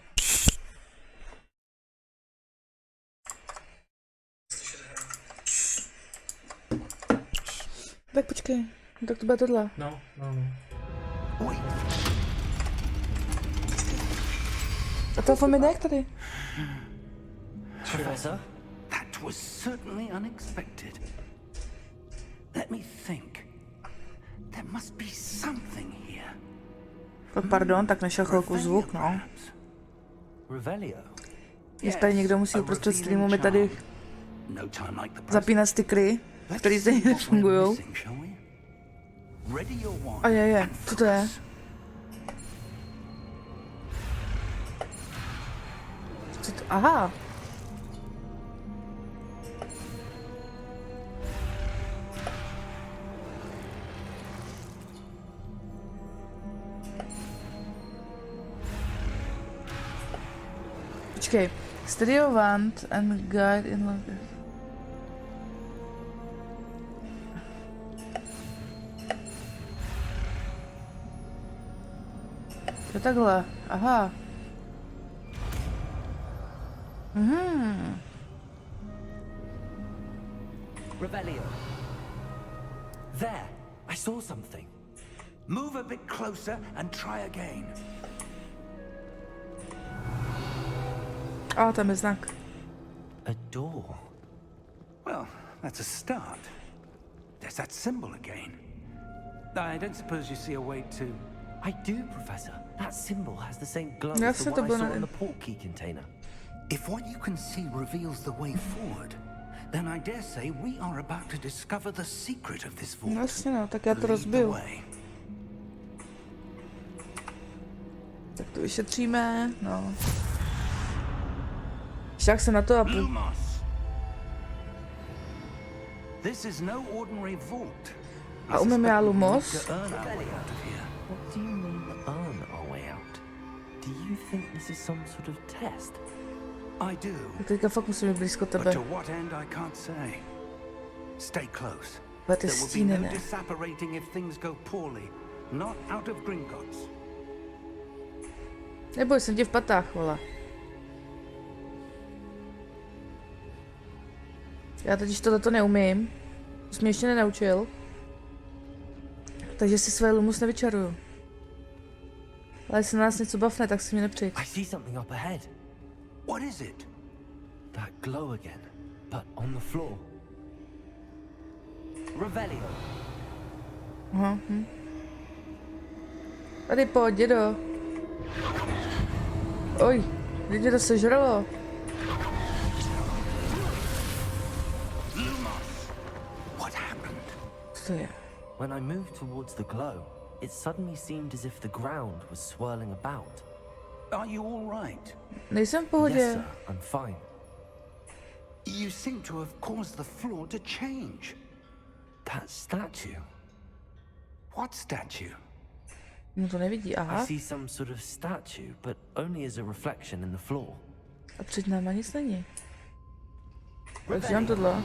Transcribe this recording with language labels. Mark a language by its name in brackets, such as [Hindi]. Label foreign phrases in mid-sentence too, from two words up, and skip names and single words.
[Czech] Tak počkej, tak to bude tohle. No. A telefon mi nejak tady? [English] Professor? That was certainly unexpected. Let me think. There must be something here. [Czech] Pardon, tak našel chvilku zvuk, no. [English] Revelio. [Czech] Když tady někdo musí uprostřed streamu mi tady [English] No time like the present. [Czech] zapínat stikry, které zde nefungujou. [English] Ready your wand. [Czech] A je, co to je? Co to? Aha. Počkej. [English] Steady your wand and guide in longer. [Czech] Jo takhle, aha. [English] Revelio. There, I saw something. Move a bit closer and try again. [Czech] A tam je znak. [English] A door. Well, that's a start. There's that symbol again. I don't suppose you see a way to... I do, Professor. That symbol has the same glow [Czech] Já [English] as the [Czech] se to [English] one I saw [Czech] budu- [English] in the portkey container. If what you can see reveals the way forward, then I dare say we are about to discover the secret of this vault. [Czech] No jasně no, tak já to [English] Lead the [Czech] rozbiju. [English] way. [Czech] Tak to vyšetříme, no. Však se na to a [English] Lumos. This is no ordinary vault. [Czech] A umím já Lumos? [English] To earn our way out of here. What do you mean, earn our way out? Do you think this is some sort of test? I do. [Czech] Tak teďka fakt musím být blízko [English] But [Czech] tebe. [English] to what end I can't say. Stay close. [Czech] But ty [English] There will be [Czech] stíny [English] no [Czech] ne. [English] disapparating if things go poorly. Not out of Gringotts. [Czech] Neboj, jsem ti v patách, vole. Já totiž tohleto neumím. To jsi mě ještě nenaučil. Takže si své Lumus nevyčaruju. Ale jestli nás něco bavne, tak si mě nepřijď. [English] I see something up ahead. What is it? That glow again, but on the floor. Revelio. [Czech] Aha, Tady pojď, dědo. Oj, lidi to sežralo. [English] What happened? [Czech] Co to je? [English] When I moved towards the glow, it suddenly seemed as if the ground was swirling about. Are you all right? [Czech] Nejsem v [English] Yes, [Czech] pohodě. [English] sir, I'm fine. You seem to have caused the floor to change. That statue. What statue? [Czech] No to nevidí, aha. [English] I see some sort of statue, but only as a reflection in the floor. [Czech] A před náma nic není. Tak dělám tohle.